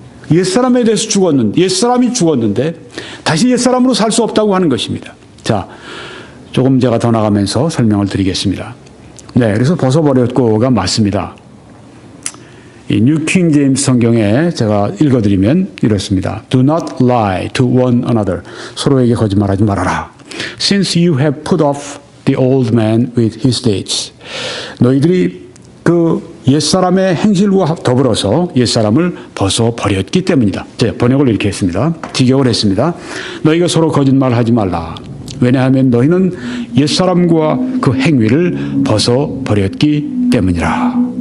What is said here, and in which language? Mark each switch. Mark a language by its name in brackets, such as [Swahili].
[Korean] 옛사람에 대해서 옛사람이 죽었는데 다시 옛사람으로 살 수 없다고 하는 것입니다. 자, 조금 제가 더 나가면서 설명을 드리겠습니다. 네, 그래서 벗어버렸고가 맞습니다. 이 뉴 킹 제임스 성경에 제가 읽어드리면 이렇습니다. [English] Do not lie to one another. [Korean] 서로에게 거짓말하지 말아라. [English] Since you have put off the old man with his deeds. [Korean] 너희들이 그 옛사람의 행실과 더불어서 옛사람을 벗어버렸기 때문이다. 자, 번역을 이렇게 했습니다. 직역을 했습니다. 너희가 서로 거짓말하지 말라. 왜냐하면 너희는 옛사람과 그 행위를 벗어버렸기 때문이라.